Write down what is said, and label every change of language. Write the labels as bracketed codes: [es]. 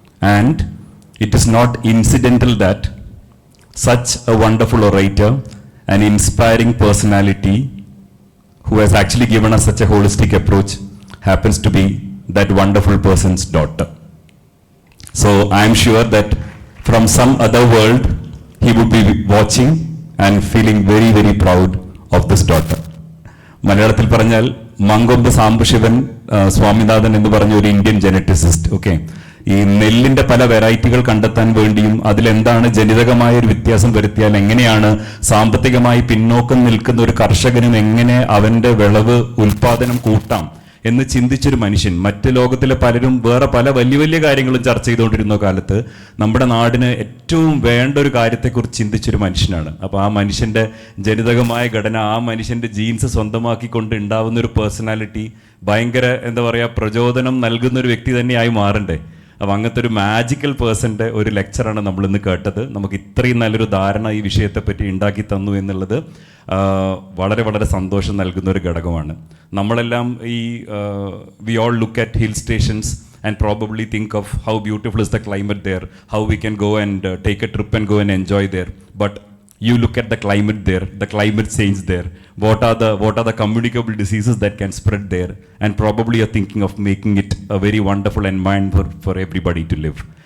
[en] And it is not incidental that such a wonderful orator, an inspiring personality who has actually given us such a holistic approach, happens to be that wonderful person's daughter. So I am sure that from some other world, he would be watching and feeling very, very proud of this daughter. [ml] മലയാളത്തിൽ പറഞ്ഞാൽ മങ്കൊമ്പ് സാംബശിവൻ സ്വാമിനാഥൻ എന്ന് പറഞ്ഞ ഒരു Indian ജനറ്റിസിസ്റ്റ്. Okay, ഈ നെല്ലിന്റെ പല വെറൈറ്റികൾ കണ്ടെത്താൻ വേണ്ടിയും അതിലെന്താണ് ജനിതകമായ ഒരു വ്യത്യാസം വരുത്തിയാൽ എങ്ങനെയാണ് സാമ്പത്തികമായി പിന്നോക്കം നിൽക്കുന്ന ഒരു കർഷകനും എങ്ങനെ അവന്റെ വിളവ് ഉൽപാദനം കൂട്ടാം എന്ന് ചിന്തിച്ചൊരു മനുഷ്യൻ. മറ്റ് ലോകത്തിലെ പലരും വേറെ പല വലിയ വലിയ കാര്യങ്ങളും ചർച്ച ചെയ്തുകൊണ്ടിരുന്ന കാലത്ത് നമ്മുടെ നാടിന് ഏറ്റവും വേണ്ട ഒരു കാര്യത്തെക്കുറിച്ച് ചിന്തിച്ചൊരു മനുഷ്യനാണ്. അപ്പോൾ ആ മനുഷ്യൻ്റെ ജനിതകമായ ഘടന, ആ മനുഷ്യൻ്റെ ജീൻസ് സ്വന്തമാക്കിക്കൊണ്ട് ഉണ്ടാവുന്ന ഒരു പേഴ്സണാലിറ്റി ഭയങ്കര എന്താ പറയുക പ്രചോദനം നൽകുന്ന ഒരു വ്യക്തി തന്നെയായി മാറണ്ടേ. അപ്പോൾ അങ്ങനത്തെ ഒരു മാജിക്കൽ പേഴ്സൻ്റെ ഒരു ലെക്ചറാണ് നമ്മളിന്ന് കേട്ടത്. നമുക്ക് ഇത്രയും നല്ലൊരു ധാരണ ഈ വിഷയത്തെപ്പറ്റി ഉണ്ടാക്കി തന്നു എന്നുള്ളത് വളരെ വളരെ സന്തോഷം നൽകുന്ന ഒരു ഘടകമാണ്. നമ്മളെല്ലാം [en] we all look at hill stations and probably think of how beautiful is the climate there, how we can go and take a trip and go and enjoy there. But you look at the climate there, the climate change there. What are the communicable diseases that can spread there? And probably you're thinking of making it a very wonderful environment for everybody to live.